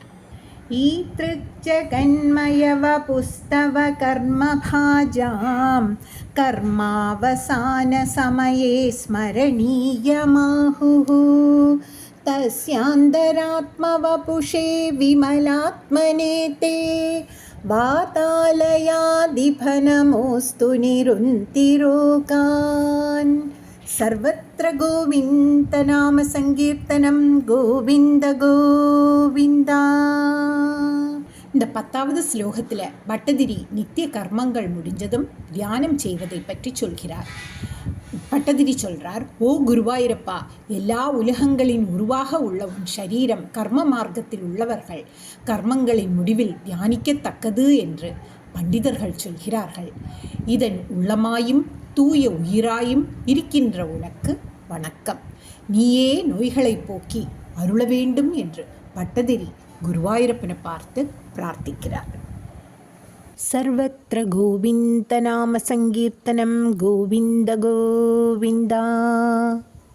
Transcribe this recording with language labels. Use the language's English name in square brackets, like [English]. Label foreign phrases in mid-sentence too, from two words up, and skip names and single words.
[Sanskrit] ईतृजगन्मयवपुस्तव कर्मभाजां कर्मावसानसमये स्मरणीयमाहुः तस्यान्तरात्मवपुषे विमलात्मने ते वातालयादिफनमोऽस्तु निरुन्तिरोगान्. सर्वत्र गोविन्दनाम सङ्कीर्तनं गोविन्द गोविन्दा. [Tamil] இந்த 10வது ஸ்லோகத்தில் பட்டதிரி நித்திய கர்மங்கள் முடிஞ்சதும் தியானம் செய்வதை பற்றி சொல்கிறார். பட்டதிரி சொல்றார், ஓ குருவாயூரப்பா, எல்லா உலகங்களின் உருவாக உள்ள உன் சரீரம் கர்ம மார்க்கத்தில் உள்ளவர்கள் கர்மங்களின் முடிவில் தியானிக்கத்தக்கது என்று பண்டிதர்கள் சொல்கிறார்கள். இதன் உள்ளமாயும் தூய உயிராயும் இருக்கின்ற உனக்கு வணக்கம். நீயே நோய்களை போக்கி அருள வேண்டும் என்று பட்டதிரி குருவாயூரப்பனை பார்த்து பிரார்த்திக்கிறார். [Sanskrit] सर्वत्र गोविन्दनाम सङ्कीर्तनं गोविन्द गोविन्दा.